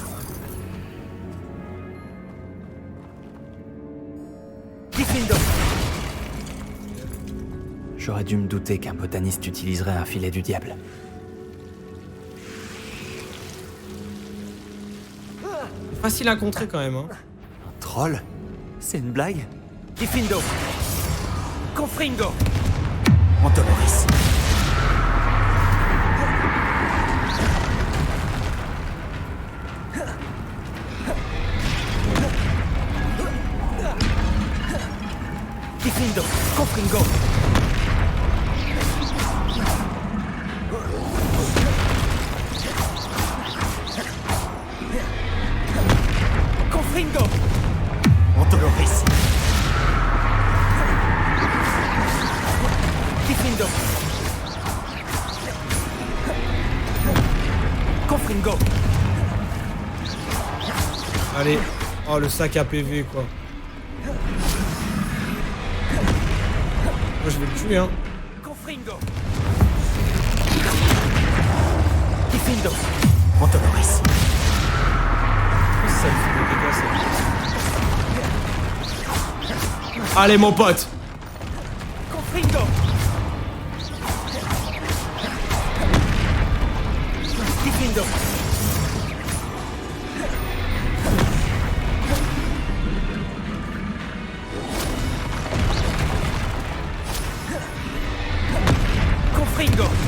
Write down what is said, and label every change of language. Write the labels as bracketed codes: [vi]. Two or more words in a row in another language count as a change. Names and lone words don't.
[fr] Diffindo. J'aurais dû me douter qu'un botaniste utiliserait un filet du diable. Facile à contrer quand même, hein. Un troll? C'est une blague? Diffindo. Confringo. Antoloris. Diffindo. Confringo. Confringo. Antoloris. Diffindo. Confringo. Allez. Oh, le sac à PV, quoi. Moi, je vais le tuer, hein. Confringo. Diffindo. Antoloris. Ça lui fait des dégâts, ça. Allez, mon pote. Confringo. Diffindo. Confringo.